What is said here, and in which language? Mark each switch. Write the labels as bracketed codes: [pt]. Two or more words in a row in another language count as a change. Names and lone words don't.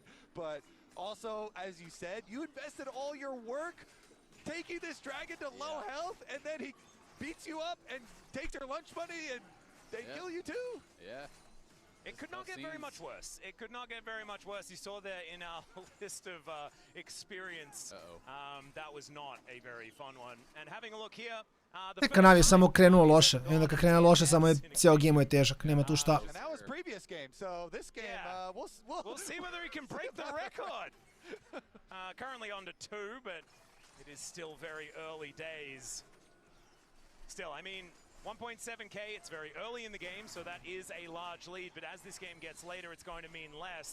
[en] But also, as you said, you invested all your work taking this dragon to low health, and then he beats you up and takes your lunch money and they kill you too. Yeah. It could not get very much worse. It could not get very much worse. You saw there in our list of experience. That was not a very fun one. And having a look here, [sr] Kanavi je samo krenuo loše. I onda kad krene loše, samo je cijel game je težak. Nema tu šta. [en] And that was previous game, so this game, we'll see whether he can break the record. Currently on to 2, but it is still very early days. Still, I mean, 1.7k, it's very early in the game, so that is a large lead, but as this game gets later, it's going to mean less.